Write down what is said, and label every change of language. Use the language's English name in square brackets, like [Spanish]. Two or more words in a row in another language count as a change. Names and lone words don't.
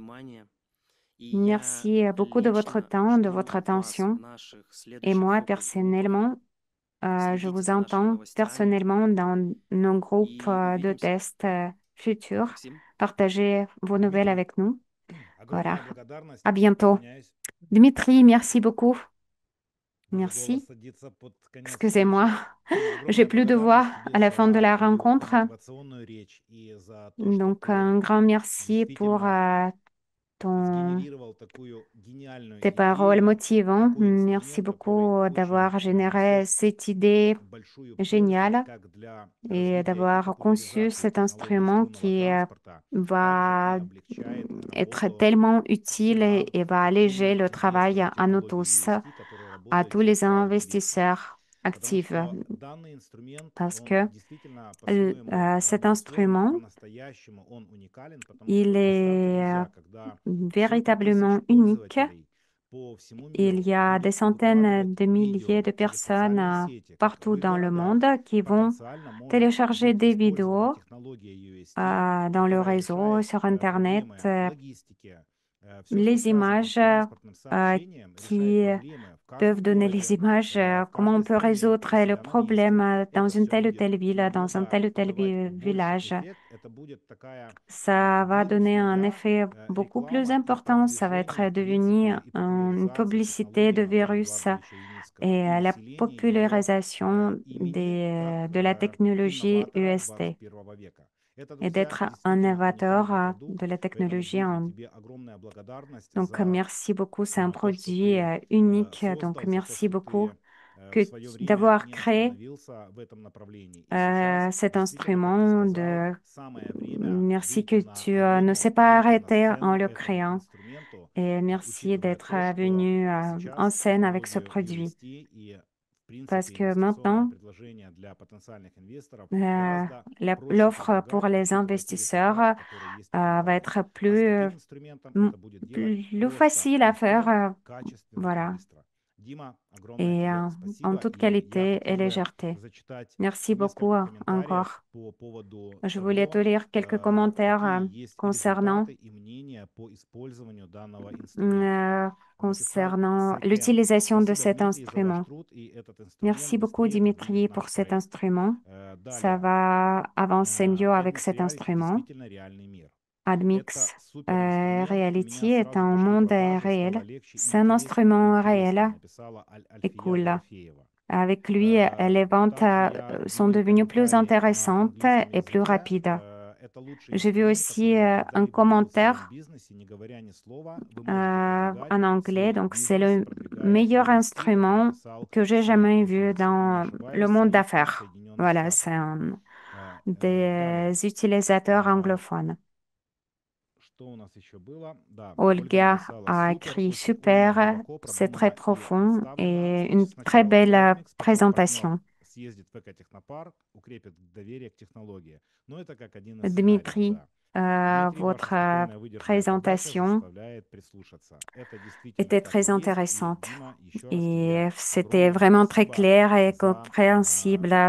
[French] Merci beaucoup de votre temps, de votre attention. Et moi, personnellement, je vous entends personnellement dans nos groupes de tests futurs. Partagez vos nouvelles avec nous. Voilà. [Russian] Огромная благодарность. [French] À bientôt. [Russian] Присоединяюсь. [French] Dimitri, merci beaucoup. [Russian] Уже голос [French] Merci. [Russian] садится под конец [French] Excusez-moi, [Russian] встречи. Дима, [French] j'ai [Russian] огромная [French] plus de voix [Russian] благодарность тебе [French] à la fin de [Russian] за [French] la [Russian] твою [French] rencontre. [Russian] мотивационную речь и за то, что [French] Donc, [Russian] ты [French] un grand merci pour [Russian] действительно [French] ton, [Russian] сгенерировал такую гениальную [French] tes paroles [Russian] идею, [French] motivantes. [Russian] такой [French] Merci [Russian] инструмент, который [French] beaucoup [Russian] очень [French] d'avoir généré [Russian] несет [French] cette idée [Russian] большую пользу [French] géniale [Russian] как для [French] et [Russian] развития и [French] d'avoir conçu [Russian] популяризации [French] cet [Russian] технологий [French] instrument [Russian] струнного [French] qui [Russian] транспорта, также и [French] va [Russian] облегчает [French] être [Russian] работу [French] tellement utile [Russian] всем нам, [French] et va alléger [Russian] активным [French] le travail [Russian] инвесторам [French] à nous [Russian] технологии [French] tous, [Russian] UST, которые [French] à [Russian] работают [French] tous les [Russian] сейчас в инвестиции. [French] investisseurs [Russian] Потому [French] actifs, [Russian] что данный инструмент, [French] parce [Russian] он [French] que [Russian] действительно по-своему [French] cet [Russian] революционен, [French] instrument, [Russian] по-настоящему он уникален, потому [French] il [Russian] что представьте, [French] est [Russian] друзья, когда сотни [French] véritablement [Russian] тысяч [French] unique. [Russian] пользователей по всему [French] Il [Russian] миру [French] y a des [Russian] будет [French] centaines [Russian] выкладывать [French] de milliers [Russian] видео [French] de [Russian] через [French] personnes [Russian] социальные сети, как в [French] partout [Russian] их [French] dans le [Russian] городах [French] monde qui vont [Russian] потенциально может [French] télécharger [Russian] быть [French] des [Russian] использована [French] vidéos [Russian] технология UST, [French] dans le [Russian] которая [French] réseau, [Russian] решает [French] sur Internet. [Russian] проблемы логистики, все, что [French] Les [Russian] связано с [French] images [Russian] транспортным euh, сообщением, решает [French] qui [Russian] проблемы в [French] peuvent [Russian] каждом [French] donner les [Russian] городе, [French] images, [Russian] в [French] comment on [Russian] каждой [French] peut [Russian] стране, [French] résoudre le [Russian] если она есть. [French] problème dans [Russian] Это [French] une [Russian] все [French] telle ou [Russian] будет [French] telle ville, dans un [Russian] намного [French] tel ou tel [Russian] давать больший [French] village. [Russian] эффект. Это будет такая [French] Ça va donner un [Russian] вирусная [French] effet beaucoup plus [Russian] реклама и [French] important. Ça va [Russian] продвижение, [French] être [Russian] в принципе, [French] devenu [Russian] и [French] une [Russian] популяризация [French] publicité [Russian] технологий [French] de [Russian] Анатолия [French] virus [Russian] Эдуардовича Юницкого [French] et [Russian] и [French] la [Russian] усиление его [French] popularisation [Russian] имени как [French] de la technologie [Russian] инноватора [French] UST [Russian] 21 века. Это, [French] et [Russian] друзья, [French] d'être un [Russian] действительно [French] innovateur [Russian] уникальный [French] de [Russian] продукт, [French] la [Russian] поэтому, [French] technologie. [Russian] Дмитрий, тебе огромная благодарность [French] Donc, [Russian] за [French] merci beaucoup. C'est un [Russian] то, что [French] produit [Russian] ты [French] unique. Donc, [Russian] создал, за то, [French] merci [Russian] что [French] beaucoup [Russian] ты в свое время [French] d'avoir [Russian] не [French] créé [Russian] остановился в этом направлении. И сейчас, [French] cet [Russian] действительно, как ты [French] instrument. [Russian] сказал, самое время [French] Merci que [Russian] выйти на [French] tu ne sais [Russian] арену, [French] pas [Russian] выйти на [French] arrêter en [Russian] сцену [French] le [Russian] этому [French] créant. [Russian] инструменту, [French] Et merci [Russian] учитывая [French] d'être [Russian] то, что [French] venu en [Russian] сейчас [French] scène avec ce [Russian] технологию [French] produit. [Russian] UST и, в [French] Parce [Russian] принципе, [French] que [Russian] инвестиционное [French] maintenant, [Russian] предложение для потенциальных инвесторов euh, гораздо проще [French] l'offre pour [Russian] продвигать, [French] les [Russian] учитывая те [French] investisseurs [Russian] результаты, которые есть на [French] va [Russian] бумаге. [French] être [Russian] А с [French] plus, [Russian] таким инструментом это будет делать [French] plus [Russian] просто, [French] facile à faire. [Russian] легко, качественно и [French] Voilà. [Russian] быстро. Дима, огромное [French] Et [Russian] тебе [French] en [Russian] спасибо. [French] toute [Russian] И я [French] qualité et [Russian] хотел бы [French] légèreté. [Russian] зачитать [French] Merci beaucoup [Russian] несколько комментариев [French] encore. [Russian] по поводу [French] Je voulais te [Russian] того, [French] lire quelques commentaires [Russian] какие есть [French] concernant [Russian] результаты и мнения по использованию данного инструмента. euh, Написал [French] concernant [Russian] Сайкен. [French] l'utilisation de [Russian] Спасибо, [French] cet [Russian] Дмитрий, за ваш [French] instrument. [Russian] труд, и этот инструмент [French] Merci beaucoup, [Russian] быстрее [French] Dimitri, [Russian] продвинет [French] pour [Russian] наш [French] cet [Russian] проект. [French] instrument. Ça [Russian] Далее. [French] va avancer mieux avec [Russian] Admix [French] cet [Russian] Reality [French] instrument. [Russian] действительно реальный мир. Это [French] Admix [Russian] супер инструмент, и у меня [French] Reality est [Russian] сразу [French] un [Russian] пошли [French] monde [Russian] продажи, стало [French] réel. [Russian] легче и [French] C'est un instrument [Russian] интереснее, [French] réel [Russian] написала [French] et [Russian] Альфия [French] cool. [Russian] Дорофеева. [French] Avec lui, les ventes [Russian] Также я [French] sont [Russian] видел [French] devenues plus [Russian] комментарии на [French] intéressantes [Russian] английском [French] et plus [Russian] языке. [French] rapides. [Russian] Это лучший [French] J'ai vu [Russian] инструмент, [French] aussi [Russian] который я [French] un [Russian] когда-либо видел в своем [French] commentaire [Russian] бизнесе, не говоря ни слова. Вы можете продвигать [French] en anglais. [Russian] свой [French] Donc, c'est [Russian] бизнес, [French] le [Russian] продвигая [French] meilleur [Russian] UST. Это [French] instrument [Russian] написал [French] que j'ai [Russian] Сэм, [French] jamais [Russian] если [French] vu [Russian] не [French] dans le [Russian] ошибаюсь, [French] monde [Russian] Липтон, [French] d'affaires. [Russian] Соединенные [French] Voilà, [Russian] Штаты. [French] c'est un [Russian] Далее. [French] des utilisateurs anglophones. [Russian] Что у нас еще было? Да, Ольга [French] Olga [Russian] написала [French] a [Russian] супер, [French] écrit [Russian] очень умно, [French] super, [Russian] глубоко [French] c'est très [Russian] продумано и [French] profond [Russian] представлено. [French] et [Russian] Значит, [French] une très [Russian] сначала [French] belle [Russian] Admix, потом партнер [French] présentation. Dmitri, votre présentation était très intéressante et c'était vraiment très clair et compréhensible.